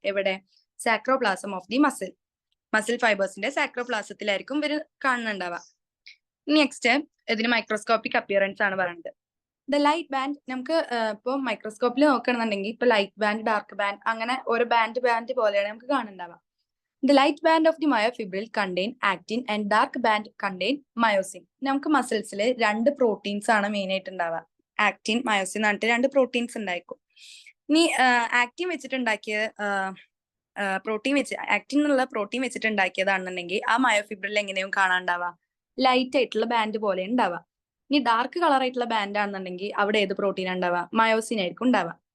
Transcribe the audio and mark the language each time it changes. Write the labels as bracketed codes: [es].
[ml] എവിടെ, സാക്രോപ്ലാസം of the muscle. Muscle ഫൈബേഴ്സിന്റെ സാക്രോപ്ലാസത്തിലായിരിക്കും ഇവര് കാണുന്നുണ്ടാവുക. Next ഇതിന് മൈക്രോസ്കോപ്പിക് അപ്പിയറൻസ് ആണ് പറയുന്നത്. The light band. നമുക്ക് ഇപ്പൊ മൈക്രോസ്കോപ്പിൽ നോക്കുകയാണെന്നുണ്ടെങ്കിൽ ഇപ്പൊ ലൈറ്റ് ബാൻഡ്, ഡാർക്ക് ബാൻഡ്, അങ്ങനെ ഓരോ ബാൻഡ് പോലെയാണ് നമുക്ക് കാണുന്നുണ്ടാവുക. [en] The light band of the myofibril contain actin and dark band contain myosin. [ml] നമുക്ക് മസിൽസിൽ 2 പ്രോട്ടീൻസ് ആണ് മെയിൻ ആയിട്ട് ഉണ്ടാവുക. ആക്ടിൻ മയോസിൻ എന്ന് പറഞ്ഞിട്ട് രണ്ട് പ്രോട്ടീൻസ് ഉണ്ടായിരിക്കും. ഇനി ആക്ടിൻ വെച്ചിട്ടുണ്ടാക്കിയ പ്രോട്ടീൻ വെച്ച് ആക്ടിൻ എന്നുള്ള പ്രോട്ടീൻ വെച്ചിട്ടുണ്ടാക്കിയതാണെന്നുണ്ടെങ്കിൽ ആ മയോഫിബ്രിൽ എങ്ങനെയും കാണാണ്ടാവുക ലൈറ്റ് ആയിട്ടുള്ള ബാൻഡ് പോലെ ഉണ്ടാവുക. ഇനി ഡാർക്ക് കളർ ആയിട്ടുള്ള ബാൻഡ് ആണെന്നുണ്ടെങ്കിൽ അവിടെ ഏത് പ്രോട്ടീൻ ഉണ്ടാവുക മയോസിൻ ആയിരിക്കും ഉണ്ടാവുക.